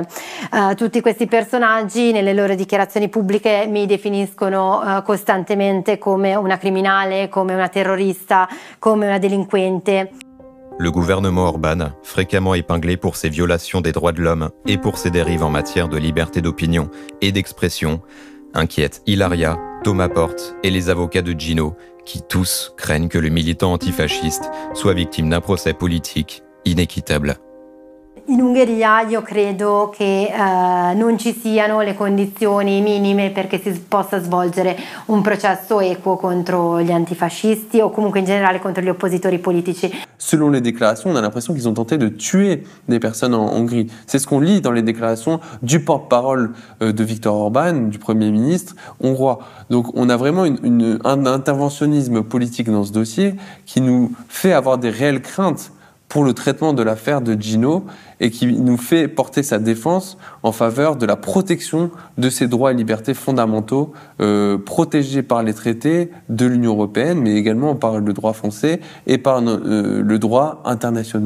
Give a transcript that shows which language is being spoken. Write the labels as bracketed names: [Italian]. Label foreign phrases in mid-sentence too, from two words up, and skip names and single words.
[Italian] Tutti questi personaggi nelle loro dichiarazioni pubbliche mi definiscono costantemente come una criminale, come una terrorista, come una delinquente. [French] Le gouvernement Orban, fréquemment épinglé pour ses violations des droits de l'homme et pour ses dérives en matière de liberté d'opinion et d'expression, inquiète Ilaria, Thomas Porte et les avocats de Gino, qui tous craignent que le militant antifasciste soit victime d'un procès politique inéquitable. [Italian] In Ungheria io credo che non ci siano le condizioni minime perché si possa svolgere un processo equo contro gli antifascisti o comunque in generale contro gli oppositori politici. [French] Selon les déclarations, on a l'impression qu'ils ont tenté de tuer des personnes en Hongrie. C'est ce qu'on lit dans les déclarations du porte-parole de Viktor Orban, du Premier ministre hongrois. Donc on a vraiment un interventionnisme politique dans ce dossier qui nous fait avoir des réelles craintes pour le traitement de l'affaire de Gino et qui nous fait porter sa défense en faveur de la protection de ces droits et libertés fondamentaux protégés par les traités de l'Union européenne, mais également par le droit français et par le droit international.